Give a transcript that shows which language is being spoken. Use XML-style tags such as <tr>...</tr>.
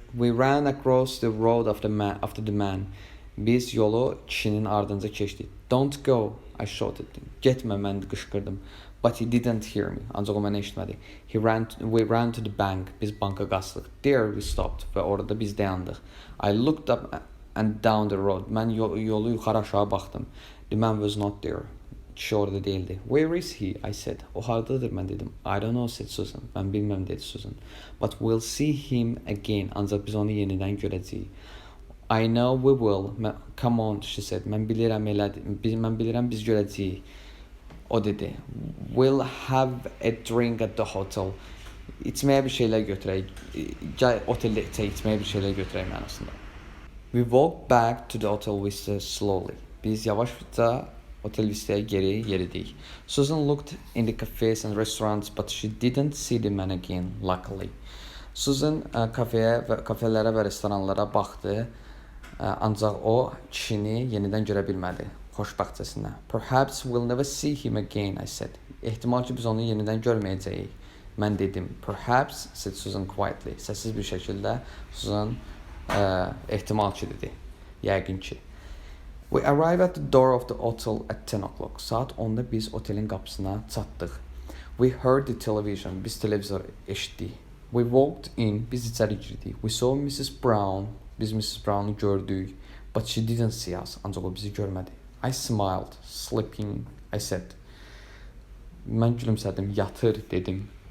<en>We ran across the road after the man.</en> <az>Biz yolu kişinin ardınca keçdik.</az> <en>Don't go, I shouted.</en> <az>Getmə, mən qışqırdım.</az> <en>But he didn't hear me.</en> <az>Ancaq o mənə eşitmədi.</az> <en>We ran to the bank.</en> <az>Biz banka qaçdıq.</az> <en>There we stopped.</en> <az>Və orada biz dayandıq.</az> <en>I looked up and down the road.</en> <az>Mən yolu yuxarı aşağı baxdım.</az> <en>The man was not there.</en> <az>Kişi orada değildi.</az> <en>Where is he? I said.</en> <az>O hardadır, mən dedim.</az> <en>I don't know, said Susan.</en> <az>Mən bilməm, dedi Susan.</az> <en>But we'll see him again.</en> <az>Ancaq biz onu yenidən görəcəyik.</az> <en>I know we will. Come on, she said.</en> <az>Mən bilirəm biz görəcəyik. O dedi.</az> <en>We'll have a drink at the hotel.</en> <az>İçməyə bir şeylər götürək. Gəl oteldə içməyə bir şeylər götürək mənasında.</az> <en>We walked back to the hotel vista slowly.</en> <az>Biz yavaşca otel vistaya geri yeridik.</az> <en>Susan looked in the cafes and restaurants, but she didn't see the man again, luckily.</en> <az>Susan kafelərə və restoranlara baxdı, ancaq o kişini yenidən görə bilmədi, xoşbəxtcəsinə.</az> <en>Perhaps we'll never see him again, I said.</en> <az>Ehtimal ki, biz onu yenidən görməyəcəyik. Mən dedim.</az> <en>Perhaps, said Susan quietly.</en> <az>Səssiz bir şəkildə Susan ehtimal ki, dedi. Yəqin ki.</az> <en>We arrived at the door of the hotel at 10 o'clock.</en> <az>Saat 10'da biz otelin qapısına çatdıq.</az> <en>We heard the television.</en> <az>Biz televizor eşitdik.</az> <en>We walked in.</en> <az>Biz içəri girdik.</az> <en>We saw Mrs. Brown.</en> <az>Biz Mrs. Brown'u gördük.</az> <en>But she didn't see us.</en> <az>Ancaq o bizi görmədi.</az> <en>I smiled. Sleeping, I said.</en> <az>Mən gülümsədim. Yatır, dedim.</az>